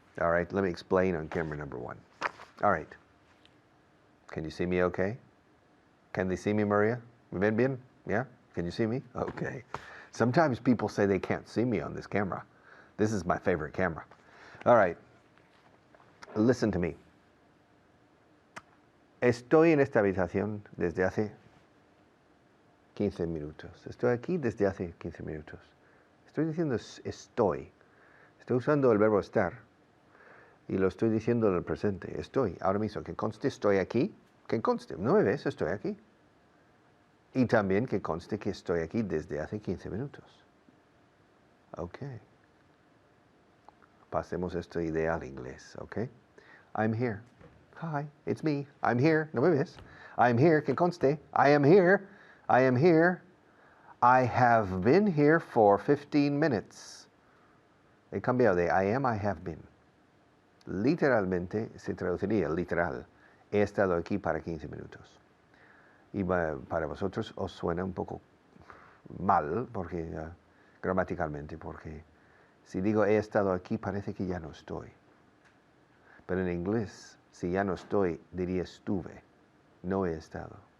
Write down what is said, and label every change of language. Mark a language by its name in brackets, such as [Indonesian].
[English] All right, let me explain on camera number 1. All right. Can you see me okay? Can they see me, Maria? [Spanish] Bien, bien? [English] Yeah? Can you see me? Okay. Sometimes people say they can't see me on this camera. This is my favorite camera. All right. Listen to me. [Spanish] Estoy en esta habitación desde hace 15 minutos. Estoy aquí desde hace 15 minutos. Estoy diciendo estoy. Estoy usando el verbo estar y lo estoy diciendo en el presente. Estoy. Ahora mismo, que conste estoy aquí. Que conste. ¿No me ves? Estoy aquí. Y también que conste que estoy aquí desde hace 15 minutos. Ok. Pasemos esta idea al inglés, ok? [English] I'm here. Hi, it's me. I'm here. [Spanish] ¿No me ves? [English] I'm here. [Spanish] Que conste. [English] I am here. I am here. I have been here for 15 minutes. [Spanish] He cambiado de [English] I am, I have been. [Spanish] Literalmente se traduciría literal. He estado aquí para 15 minutos. Y para vosotros os suena un poco mal, porque gramaticalmente, porque si digo he estado aquí parece que ya no estoy. Pero en inglés, si ya no estoy, diría estuve, no he estado.